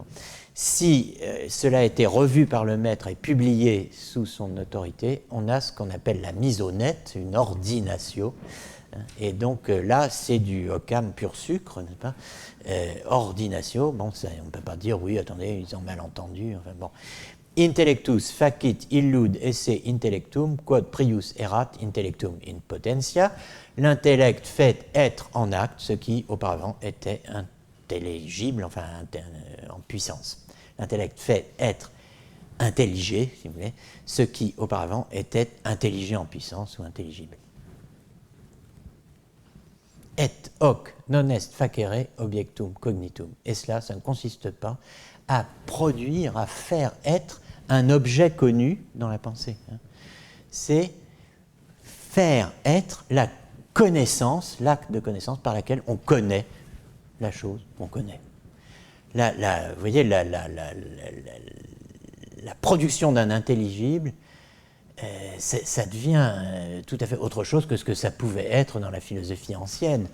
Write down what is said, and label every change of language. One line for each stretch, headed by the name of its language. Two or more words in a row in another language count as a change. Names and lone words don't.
French: Si cela a été revu par le maître et publié sous son autorité, on a ce qu'on appelle la mise au net, une ordinatio. Et donc là, c'est du Occam pur sucre, n'est-ce pas? Ordinatio, bon, ça, on ne peut pas dire, oui, attendez, ils ont mal entendu. Enfin, bon.
Latin: Intellectus facit illud esse intellectum, quod prius erat intellectum in potentia.
French: L'intellect fait être en acte ce qui auparavant était intelligible, enfin en puissance. L'intellect fait être intelligé, si vous voulez, ce qui auparavant était intelligé en puissance ou intelligible.
Latin: Et hoc non est facere objectum cognitum.
French: Et cela, ça ne consiste pas à produire, à faire être un objet connu dans la pensée. C'est faire être la connaissance, l'acte de connaissance par laquelle on connaît la chose qu'on connaît. Vous voyez, la production d'un intelligible, ça devient tout à fait autre chose que ce que ça pouvait être dans la philosophie ancienne.